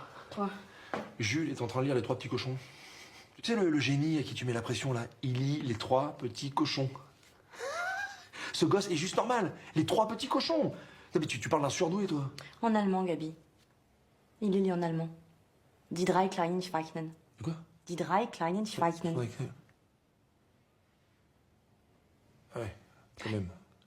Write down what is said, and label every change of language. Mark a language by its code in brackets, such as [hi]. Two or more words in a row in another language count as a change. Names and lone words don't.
[fr] toi. Jules est en train de lire Les Trois Petits Cochons. Tu sais, le génie à qui tu mets la pression, là, il lit Les Trois Petits Cochons. Ce gosse est juste normal. Les Trois Petits Cochons. Mais tu parles d'un surdoué, toi. En allemand, Gabi. Il est lu en allemand. [de] Die drei kleinen Schweinen. [fr] De quoi? [de] Die drei kleinen Schweinen. [fr] Ouais, quand même.